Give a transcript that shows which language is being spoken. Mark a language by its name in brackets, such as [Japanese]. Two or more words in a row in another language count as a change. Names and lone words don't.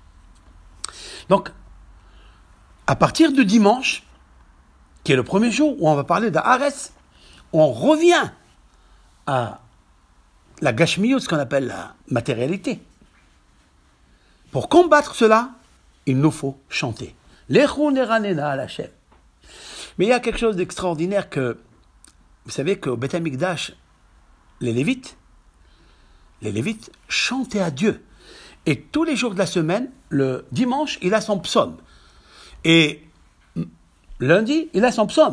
[French] Donc, à partir de dimanche, qui est le premier jour où on va parler d'Haaretz, on revient à la gashmiyut, ce qu'on appelle la matérialité. Pour combattre cela, il nous faut chanter. [Hebrew] לכו נרננה אל השם. [French] Mais il y a quelque chose d'extraordinaire que, vous savez qu'au [Hebrew] בית המקדש, [French] les Lévites chantaient à Dieu. Et tous les jours de la semaine, le dimanche, il a son psaume. Et lundi, il a son psaume.